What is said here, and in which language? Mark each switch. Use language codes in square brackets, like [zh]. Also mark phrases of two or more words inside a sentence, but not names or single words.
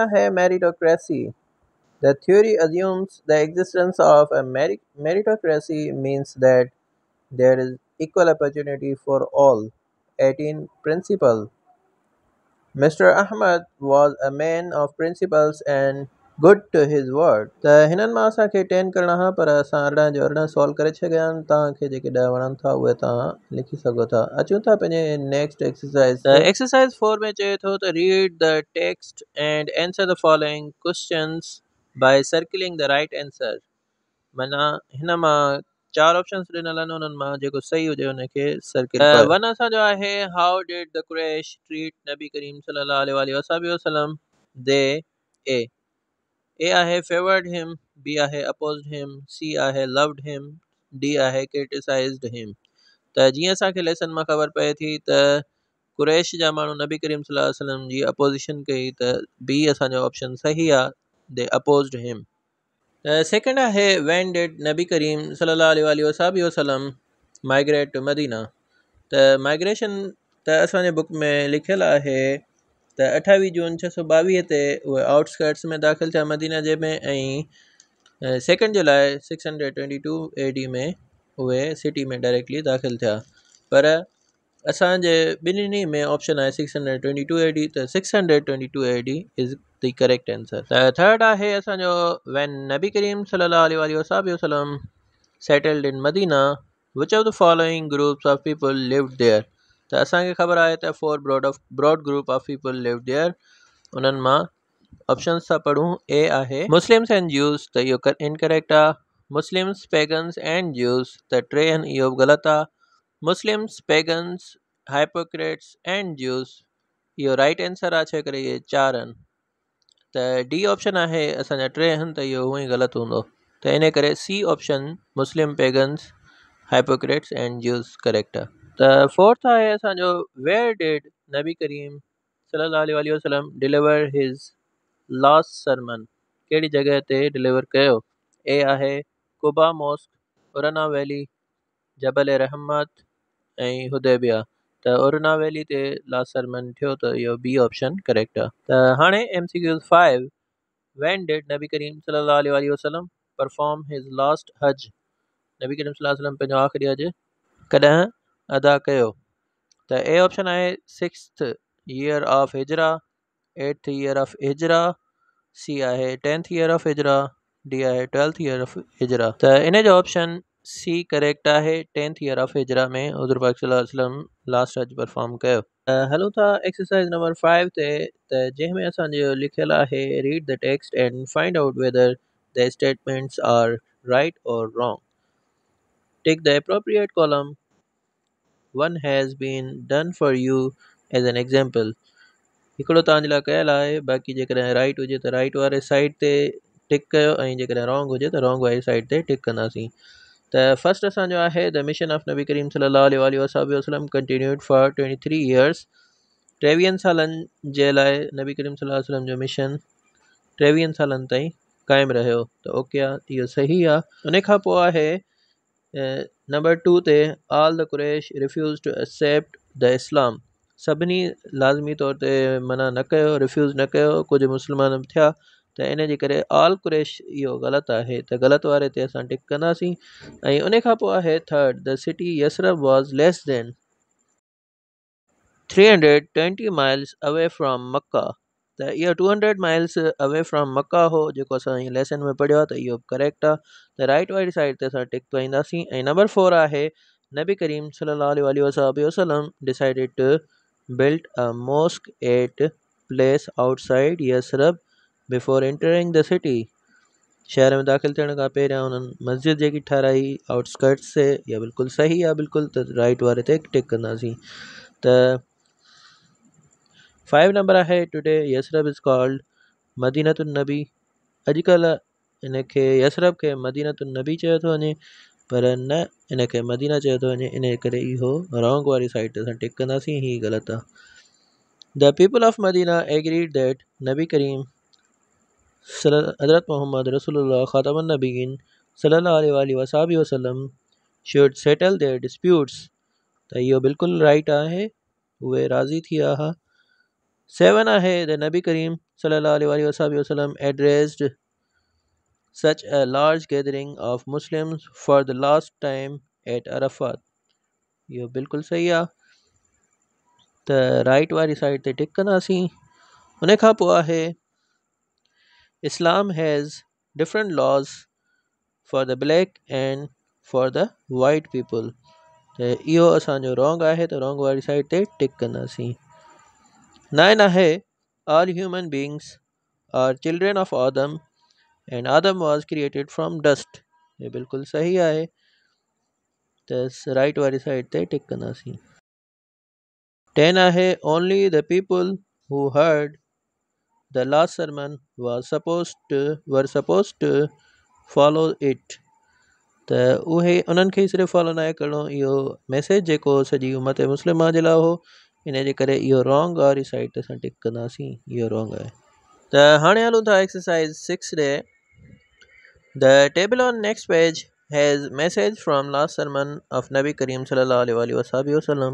[en] 17 आहे meritocracy The theory assumes the existence of a meritocracy means that there is equal opportunity for all. 18. Principle. Mr. Ahmad was a man of principles and good to his word. [sd] त हिननि मां असांखे 10 करणा हुआ पर असां अरिड़हं जो अरिड़हं सॉल्व करे छॾिया आहिनि तव्हांखे जेके 10 वणनि था उहे तव्हां लिखी सघो था अचूं था पंहिंजे [en] next exercise [sd] त एक्सरसाइज 4 में चए थो त [en] read the text and answer the following questions by circling the right answer [sd] माना हिन मां 4 ऑप्शंस ॾिनल आहिनि उन्हनि मां जेको सही हुजे उनखे सर्किल कयो वन असांजो आहे [en] how did the Quraish treat [ar] نبي كريم صلى الله عليه وسلم [sd] दे [en] A आहे favoured him B आहे opposed him C आहे loved him D आहे criticised him [sd] त जीअं असांखे लेसन मां ख़बर पए थी त कुरैश जा माण्हू [ar] نبي كريم صلى الله عليه وسلم [sd] जी अपोज़िशन कई त बी असांजो ऑप्शन सही आहे [en] they opposed him second [sd] आहे [en] when did [ar] نبي كريم صلى الله عليه وسلم [en] migrate to Madina [sd] त माइग्रेशन त असांजे बुक में लिखियलु आहे त 28 जून 622 ते उहे आउटस्कर्ट्स में दाख़िल थिया मदीना जे में ऐं 2 जुलाई 622 AD में उहे सिटी में डायरेक्टली दाख़िल थिया पर असांजे ॿिन्हिनि में ऑप्शन आहे 622 AD त 622 AD [en] is the correct answer [sd] त थर्ड आहे असांजो व्हेन [ar] نبي كريم صلى الله عليه وسلم [en] settled in Madina which of the following groups of people lived there [sd] त असांखे ख़बर आहे त 4 [en] broad group of people lived there [sd] उन्हनि मां ऑप्शंस था पढ़ूं ए आहे [en] Muslims and Jews [sd] त इहो इनकरेक्ट आहे [en] Muslims pagans and Jews [sd] त 3 आहिनि इहो बि ग़लति आहे [en] Muslims pagans hypocrites and Jews [sd] इहो [en] right answer [sd] आहे छा करे इहे 4 आहिनि त [en] D option [sd] आहे असांजा 3 आहिनि त इहो हूअं ई ग़लति हूंदो त इन करे [en] C option Muslim pagans hypocrites and Jews correct [sd] आहे त फोर्थ आहे असांजो [en] where did [ar] نبي كريم صلى الله عليه وسلم [en] deliver his last sermon [sd] कहिड़ी जॻह ते डिलीवर कयो ए आहे कुबा मॉस्क उरना वैली जबल रहमत ऐं हुदैबिया त उरना वैली ते [en] last sermon [sd] थियो त इहो [en] B option correct [sd] आहे त हाणे [en] MCQ 5 when did [ar] نبي كريم صلى الله عليه وسلم [en] perform his last Hajj [ar] نبي كريم صلى الله عليه وسلم [sd] पंहिंजो आख़िरी हज कॾहिं अदा कयो त [en] A option [sd] आहे [en] 6th year of Hijra 8th year of Hijra [sd] सी आहे [en] 10th year of Hijra [sd] डी आहे [en] 12th year of Hijra [sd] त इन जो [en] option C correct [sd] आहे [en] 10th year of Hijra [sd] में हुज़ूर पाक [ar] صلى الله عليه وسلم [en] last Hajj perform [sd] कयो हलो था [en] exercise number 5 [sd] ते त जंहिंमें असांजो लिखियलु आहे [en] read the text and find out whether the statements are right or wrong tick the appropriate column one has been done for you as an example [sd] हिकिड़ो तव्हांजे लाइ कयल आहे बाक़ी जेकॾहिं राइट हुजे त राइट वारे साइड ते टिक कयो ऐं जेकॾहिं रॉन्ग हुजे त रॉन्ग वारी साइड ते टिक कंदासीं त फर्स्ट असांजो आहे [en] the mission of [ar] نبي كريم صلى الله عليه وسلم [en] continued for 23 years [sd] 23 सालनि जे लाइ [ar] نبي كريم صلى الله عليه وسلم [sd] जो मिशन 23 सालनि ताईं क़ाइमु रहियो त ओके आहे इहो सही आहे उन खां पोइ आहे नंबर 2 ते [en] all the Quraish refuse to accept the Islam [sd] सभिनी लाज़मी तौर ते मना न कयो रिफ्यूज़ न कयो कुझु मुस्लमान बि थिया त इन जे करे ऑल कुरैश इहो ग़लति आहे त ग़लति वारे ते असां टिक कंदासीं ऐं उन खां पोइ आहे [en] third the city Yathrib was less than [sd] 320 [en] miles away from Makkah [sd] त इहो 200 [en] miles away from Makkah [sd] हो जेको असां हीअ लेसन में पढ़ियो आहे त इहो करेक्ट आहे त राइट वारी साइड ते असां टिक पाईंदासीं ऐं नंबर 4 आहे [ar] نبي كريم صلى الله عليه وسلم [en] decided to build a mosque at place outside Yathrib before entering the city [sd] शहर में दाख़िल थियण खां पहिरियां उन्हनि मस्जिद जेकी ठाराई आउटस्कर्ट्स से इहा बिल्कुलु सही आहे बिल्कुलु त राइट वारे ते टिक कंदासीं त 5 नंबर आहे [en] today Yathrib is called [sd] मदीनतुन नबी अॼुकल्ह इनखे यसरब खे मदीनतुन नबी चयो थो वञे पर न इनखे मदीना चयो थो वञे इन करे इहो रॉन्ग वारी साइड ते असां टिक कंदासीं ही ग़लति आहे [en] the people of Madina agreed that [ar] نبي كريم حضرة محمد رسول الله خاتم النبيين صلى الله عليه وسلم [en] should settle their disputes [sd] त इहो बिल्कुलु राइट आहे उहे राज़ी थी विया हुआ 7 आहे [en] द [ar] نبي كريم صلى الله عليه وسلم [en] addressed such a large gathering of Muslims for the last time at Arafat. [sd] इहो बिल्कुलु सही आहे। त राइट वारी साइड ते टिक कंदासीं। उन खां पोइ आहे [en] Islam has different laws for the black and for the white people. [sd] त इहो असांजो रॉन्ग आहे, त रॉन्ग वारी साइड ते टिक कंदासीं। [en] 9 आहे all human beings are children of Adam and Adam was created from dust. [sd] ये बिल्कुलु सही आहे, त राइट वारी साइड ते टिक कंदासीं। [en] 10 आहे only the people who heard the last sermon were supposed to follow it. [sd] त उहे उन्हनि खे ई सिर्फ़ु फॉलो न करिणो, इहो मैसेज जेको सॼी [ar] أمة مسلمة [sd] जे लाइ हो, इन जे करे इहो रॉन्ग वारी साइड ते असां टिक कंदासीं, इहो रॉन्ग आहे। त हाणे हलूं था एक्सरसाइज 6 ॾे। [en] The table on next page has message from last sermon of [ar] نبي كريم صلى الله عليه وسلم.